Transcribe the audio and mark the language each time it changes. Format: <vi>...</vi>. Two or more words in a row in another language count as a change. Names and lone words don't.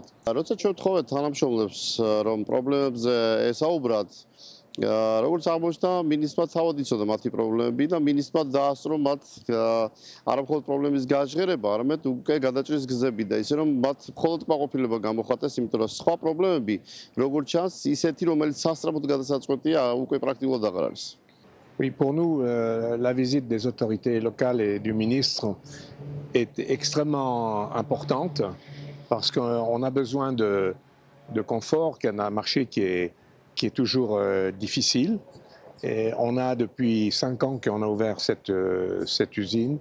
<ka>როცა ჩვენ ვთხოვეთ თანამშრომლებს, რომ პრობლემებზე ესაუბრათ, როგორც აღმოჩნდა, მინისტრმა თავად იცოდა მათი პრობლემები და მინისტრმა დაასწრო მათ არა მხოლოდ პრობლემის გაჟღერება, არამედ უკვე გადაჭრის გზები და ისე რომ მათ მხოლოდ კმაყოფილება გამოხატეს, იმიტომ რომ სხვა პრობლემები, როგორც ჩანს, ისეთი, რომელიც სასწრაფოდ გადასაწყვეტია, უკვე პრაქტიკულად აღარ არის.</ka> <fr>Oui, pour nous, la visite des autorités locales et du ministre est extrêmement importante parce qu'on a besoin de confort, qu'on a un marché qui est toujours difficile. Et on a depuis 5 ans qu'on a ouvert cette usine.</fr>